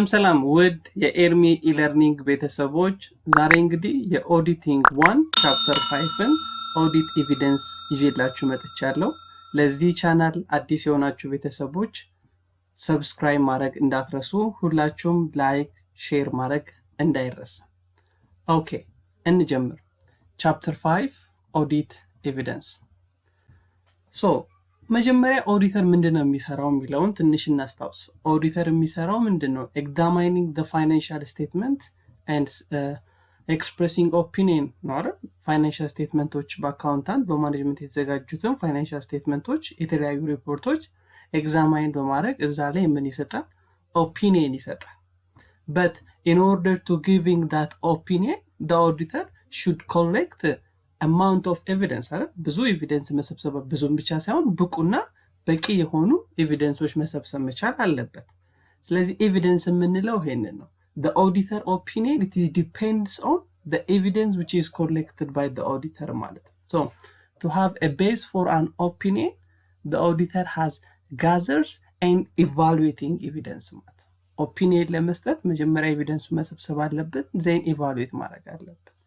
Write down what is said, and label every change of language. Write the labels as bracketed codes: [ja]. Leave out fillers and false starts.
[am] ሰላም ውድ የኤርሚ ኢለርኒንግ ቤተሰቦች ዛሬ እንግዲህ የኦዲቲንግ 1 ቻፕተር 5ን ኦዲት ኤቪደንስ ይዤላችሁ መጥቻለሁ። ለዚህ ቻናል አዲስ የሆናችሁ ቤተሰቦች ሰብስክራይብ ማድረግ እንዳትረሱ፣ ሁላችሁም ላይክ ሼር ማድረግ እንዳይረሳ። ኦኬ እንጀምር። ቻፕተር 5 ኦዲት ኤቪደንስ። መጀመሪያ ኦዲተር ምንድነው የሚሰራው የሚለውን ትንሽ እናስታውስ። ኦዲተር የሚሰራው ምንድነው? [en] examining the financial statement and expressing opinion [am] ነው አይደል? ፋይናንሻል ስቴትመንቶች በአካውንታንት በማኔጅመንት የተዘጋጁትን ፋይናንሻል ስቴትመንቶች የተለያዩ ሪፖርቶች ኤግዛማይን በማድረግ እዛ ላይ ምን ይሰጣል? ኦፒኒየን ይሰጣል። [en] but in order to giving that opinion the auditor should collect amount of evidence [am] አይደል? ብዙ ኤቪደንስ መሰብሰብ ብዙም ብቻ ሳይሆን ብቁና በቂ የሆኑ ኤቪደንሶች መሰብሰብ መቻል አለበት። ስለዚህ ኤቪደንስ የምንለው ይሄንን ነው። [en] the auditor opinion it depends on the evidence which is collected by the auditor [am] ማለት ነው። [en] so to have a base for an opinion the auditor has gathers and evaluating evidence [am] ማለት ነው። ኦፒኒየን ለመስጠት መጀመሪያ ኤቪደንሱ መሰብሰብ አለበት፣ [en] then evaluate [am] ማድረግ አለበት።